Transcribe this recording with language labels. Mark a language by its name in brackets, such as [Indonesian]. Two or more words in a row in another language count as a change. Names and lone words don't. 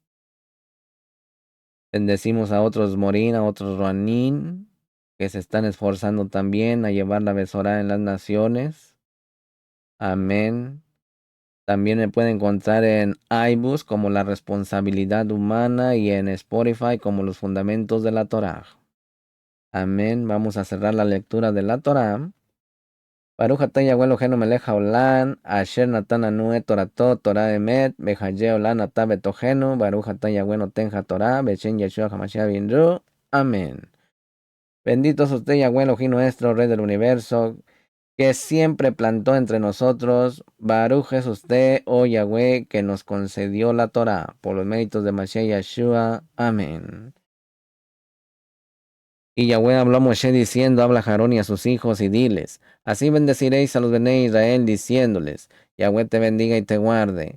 [Spanish] Bendecimos a otros Morín, a otros Roanín, que se están esforzando también a llevar la Besorá en las naciones. Amén. También me pueden encontrar en iBus como La Responsabilidad Humana y en Spotify como Los Fundamentos de la Torá. Amén. Vamos a cerrar la lectura de la Torá. [Hebrew] ברוך אתה יהוה אלהינו מלך העולם אשר נתן לנו את תורתו תורת אמת וחיי עולם נטע בתוכנו ברוך אתה יהוה נותן התורה בשם ישוע המשיח בינרו. [Spanish] Amén. Bendito es usted, Yahweh Elohim nuestro, Rey del universo, que siempre plantó entre nosotros. Baruch es usted, oh Yahweh, que nos concedió la Torah, por los méritos de Mashiach Yeshua. Amén. Y Yahweh habló a Moshe diciendo, habla a Aarón y a sus hijos y diles, así bendeciréis a los [Hebrew] בני ישראל [Spanish] diciéndoles, Yahweh te bendiga y te guarde.